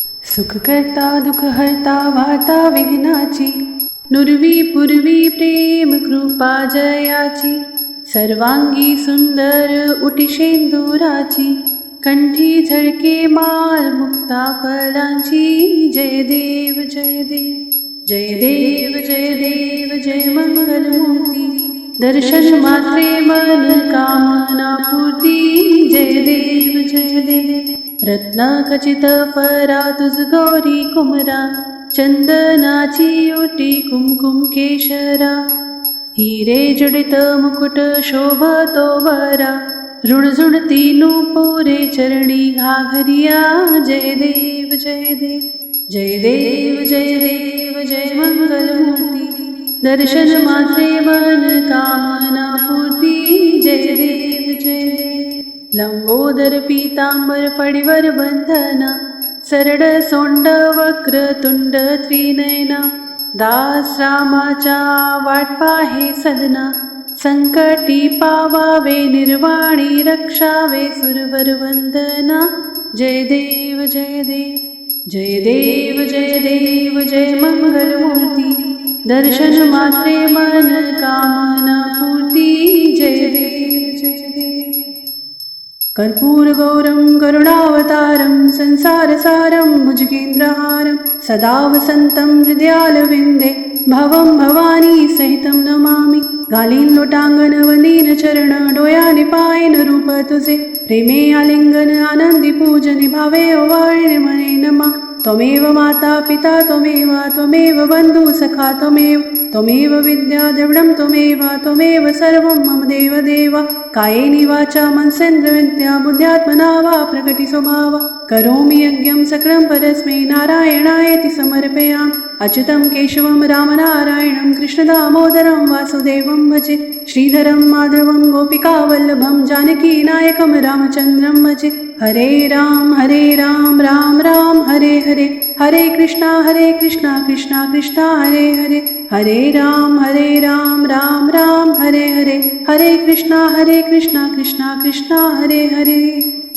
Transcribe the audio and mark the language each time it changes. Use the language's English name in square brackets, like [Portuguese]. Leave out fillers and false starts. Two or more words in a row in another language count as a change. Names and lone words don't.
[Marathi] सुख करता दुःख हरता वार्ता विघ्नाची, नुरवी पूर्वी प्रेम कृपा जयाची, सर्वांगी सुंदर उटी शेंदुराची, कंठी झळके माळ मुक्ता फलांची. जय देव जय देव जय देव जय देव जय मंगलमूर्ती, दर्शन मात्रे मन कामना पूर्ती. जय देव जय देव रत्न खचित फरा तुझ गौरी कुमरा, चंदनाची ओटी कुमकुम केशरा, हिरे जडित मुकुट शोभतो बरा, रुणझुणती नूपुरे चरणी घाघरिया. जय देव जय देव जय देव जय देव जय मंगलमूर्ती, दर्शन मात्रे मन कामना पूर्ती. जय देव जय देव लंबोदर पीतांबर फडीवर बंधना, सरड सोंड वक्र तुंड त्रिनयना, दास रामाच्या वाट पाहे सदना, संकटी पावावे निर्वाणी रक्षावे सुरवर वंदना. जय देव जय देव जय देव जय देव जय मंगलमूर्ती, दर्शन मात्रे मन कामना पूर्ती. जय देव जय देव [Sanskrit] कर्पूर गौरम करुणावतारम, संसारसारम भुजगेंद्रहारम, सदा वसंतं हृदयालविंदे, भवं भवानी सहितं नमामि. [Marathi] घालीन लोटांगण वंदीन चरण, डोळ्याने पायन रूप तुझे, प्रेमे आलिंगन आनंदी पूजने, भावे ओवाळणे मने नमा. [Sanskrit] त्वमेव माता पिता त्वमेव बंधू सखा त्वमेव विद्या द्रविडं त्वमेव सर्वं मम देव देव. कायेन वाचा मनसेन्द्रियविद्या बुद्ध्यात्मना वा प्रकटी स्वभाव, करोमि यज्ञं सकलं परस्मै नारायणायेति समर्पयामि. अच्युतं केशवं रामनारायणं कृष्ण दामोदरं वासुदेवं भजे, श्रीधरं माधवं गोपिकावल्लभं जानकी नायकं रामचन्द्रं भजे. हरे राम राम राम हरे हरे, हरे कृष्णा कृष्णा कृष्णा हरे हरे, हरे राम राम राम हरे हरे, हरे कृष्णा कृष्णा कृष्णा हरे हरे.